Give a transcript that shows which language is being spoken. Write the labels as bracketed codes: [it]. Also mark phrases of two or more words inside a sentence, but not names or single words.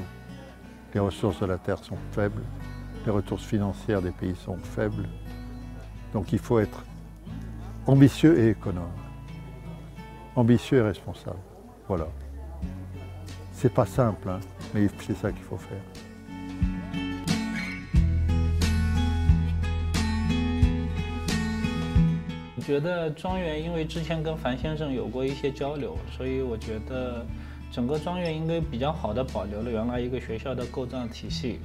[fr] Les ressources de la terre sont faibles, les ressources financières des pays sont faibles. Donc il faut être ambitieux et économe. Ambitieux et responsable. Voilà. C'est pas simple, hein, mais c'est ça qu'il faut faire. [zh] 我觉得庄园，因为之前跟樊先生有过一些交流，所以我觉得整个庄园应该比较好的保留了原来一个学校的构造体系。